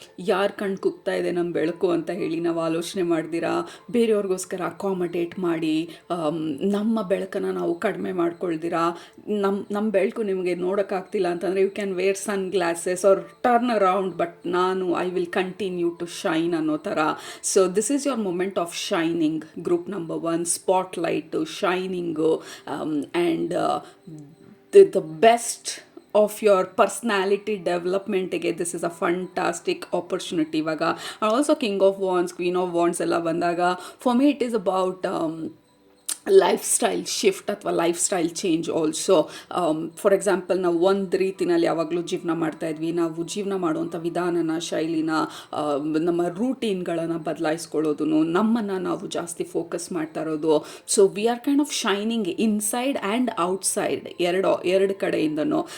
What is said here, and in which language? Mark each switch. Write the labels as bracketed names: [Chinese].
[Kannada] ಯಾರು ಕಣ್ಣು ಕುಗ್ತಾ ಇದೆ ನಮ್ಮ ಬೆಳಕು ಅಂತ ಹೇಳಿ ನಾವು ಆಲೋಚನೆ ಮಾಡ್ದಿರಾ ಬೇರೆಯವ್ರಿಗೋಸ್ಕರ ಅಕಾಮಡೇಟ್ ಮಾಡಿ ನಮ್ಮ ಬೆಳಕನ್ನು ನಾವು ಕಡಿಮೆ ಮಾಡ್ಕೊಳ್ದಿರಾ ನಮ್ಮ ಬೆಳಕು ನಿಮಗೆ ನೋಡೋಕ್ಕಾಗ್ತಿಲ್ಲ ಅಂತಂದರೆ [English] you can wear sun glasses or turn around [Kannada] but ನಾನು [English] I will continue to shine [Kannada] ಅನ್ನೋ ಥರ. [English] So this is your moment of shining. Group number 1 spotlight shining and the best of your personality development ಗೆ this is a fantastic opportunity. [Kannada] ಇವಾಗ [English] also king of wands, queen of wands [Kannada] ಎಲ್ಲ ಬಂದಾಗ [English] for me it is about lifestyle shift [Kannada] ಅಥವಾ [English] Lifestyle change also. [Kannada] For example ನಾವು ಒಂದು ರೀತಿನಲ್ಲಿ ಯಾವಾಗಲೂ ಜೀವನ ಮಾಡ್ತಾಯಿದ್ವಿ, ನಾವು ಜೀವನ ಮಾಡುವಂಥ ವಿಧಾನನ ಶೈಲಿನ ನಮ್ಮ ರೂಟೀನ್ಗಳನ್ನು ಬದಲಾಯಿಸ್ಕೊಳ್ಳೋದು, ನಮ್ಮನ್ನು ನಾವು ಜಾಸ್ತಿ ಫೋಕಸ್ ಮಾಡ್ತಾ ಇರೋದು. [English] so we are kind of shining inside and outside [Kannada] ಎರಡು ಕಡೆಯಿಂದನೂ.